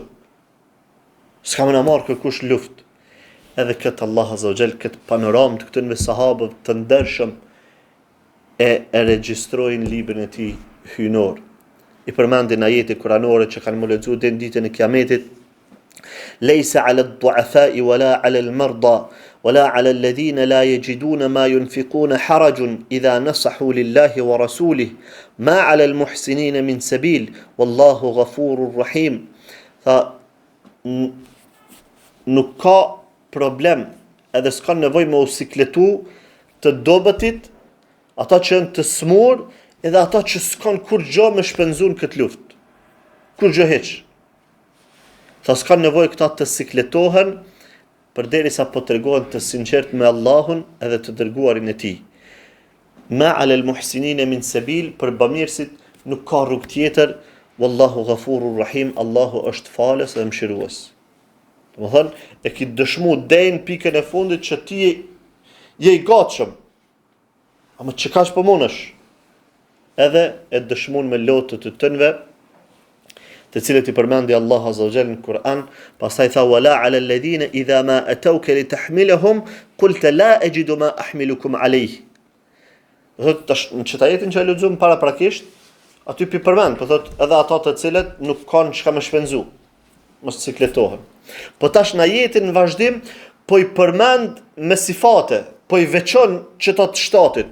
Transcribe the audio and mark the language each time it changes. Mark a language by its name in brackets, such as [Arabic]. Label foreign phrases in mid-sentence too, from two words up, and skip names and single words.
[Albanian] S'ka më në marrë kërkush luft. Edhe këtë Allah [Arabic] عز وجل, [Albanian] këtë panoram të këtënve sahabëv të ndershëm e regjistrojnë librin e tij hyjnor. I përmendin ajete kuranore që kanë më lexuar deri në ditën e Kiametit. [Arabic] ليس على الضعفاء ولا على المرضى ولا على الذين لا يجدون ما ينفقون حرج إذا نصحوا لله ورسوله ما على المحسنين من سبيل والله غفور رحيم. [Albanian] Nuk ka problem edhe s'ka nevoj me u sikletu të dobëtit, ata që janë të smur edhe ata që s'kan kur gjë me shpenzun këtë luft. Kur gjë heq. Tha s'ka nevoj këta të sikletohen përderisa po tregohen të sinqert me Allahun edhe të dërguarin e tij. [Arabic] ما على المحسنين من سبيل, [Albanian] për bamirësit nuk ka rrugë tjetër. [Arabic] والله غفور رحيم, [Albanian] Allahu është falës dhe mëshirues. Domethënë, e ki dëshmu deri në pikën e fundit që ti je i gatshëm. Ama çkaç po mundesh? Edhe e dëshmon me lotët të tënve, të cilët i përmendi Allah [Arabic] عز وجل [Albanian] në Kur'an, pastaj tha [Arabic] ولا على الذين إذا ما أتوك لتحملهم قلت لا أجد ما أحملكم عليه. [Albanian] Thot tash në çetajetin që e lexuam paraprakisht, aty pi përmend, po thot edhe ata të cilët nuk kanë çka më shpenzu, mos cikletohen. Po tash në ajetin në vazhdim po i përmend me sifate, po i veçon çetat shtatit.